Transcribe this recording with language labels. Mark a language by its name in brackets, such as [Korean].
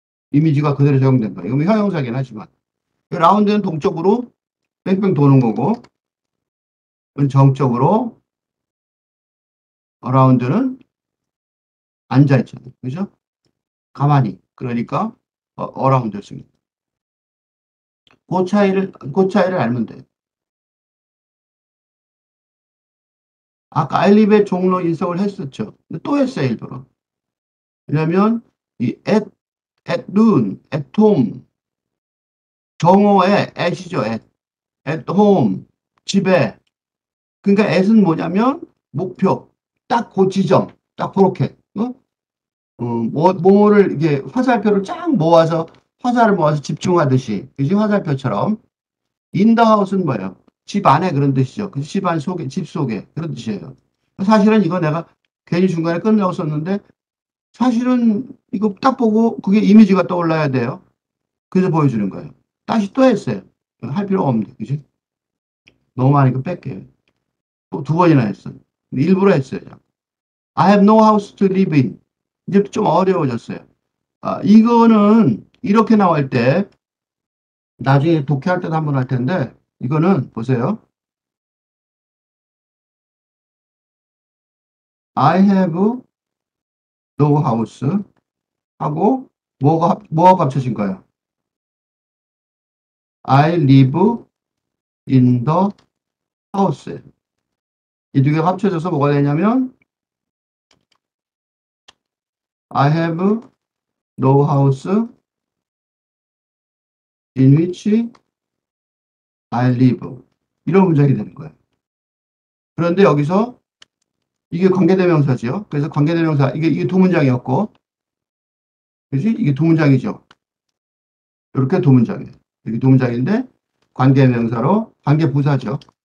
[Korean] 이미지가 그대로 적용된 거예요. 이건 형용사긴 하지만. 라운드는 동쪽으로 뺑뺑 도는 거고, 정적으로, 라운드는 앉아있잖아요. 그죠? 가만히. 그러니까, 어라운드 씁니다. 그 차이를 알면 돼요. 아까 알립의 종로 인석을 했었죠. 근데 또 했어요, 일부러. 왜냐면, [English] at noon, at home, [Korean] 정오에 at이죠. [English] at home. [Korean] 집에. 그러니까 at은 뭐냐면 목표. 딱 그 지점. 딱 그렇게. 어? 뭐를 이게 화살표를 쫙 모아서 화살을 모아서 집중하듯이. 그지? 화살표처럼. [English] in the house는 [Korean] 뭐예요? 집 안에 그런 뜻이죠. 그 집 안 속에, 집 속에 그런 뜻이에요. 사실은 이거 내가 괜히 중간에 끝내고 썼는데 사실은 이거 딱 보고 그게 이미지가 떠올라야 돼요. 그래서 보여주는 거예요. 다시 또 했어요. 할 필요가 없는데, 그지? 너무 많으니까 뺄게요. 또 두 번이나 했어요. 일부러 했어요. [English] I have no house to live in. [Korean] 이제 좀 어려워졌어요. 아, 이거는 이렇게 나올 때 나중에 독해할 때도 한번 할 텐데 이거는 보세요. [English] I have no house [Korean] 하고 뭐가 합쳐진 거예요? [English] I live in the house. [Korean] 이 두 개가 합쳐져서 뭐가 되냐면 [English] I have no house in which I live. [Korean] 이런 문장이 되는 거예요. 그런데 여기서 이게 관계대명사지요. 그래서 관계대명사 이게 두 문장이었고, 그지? 이게 두 문장이죠. 이렇게 두 문장이에요. 이게 두 문장인데 관계대명사로 관계부사죠.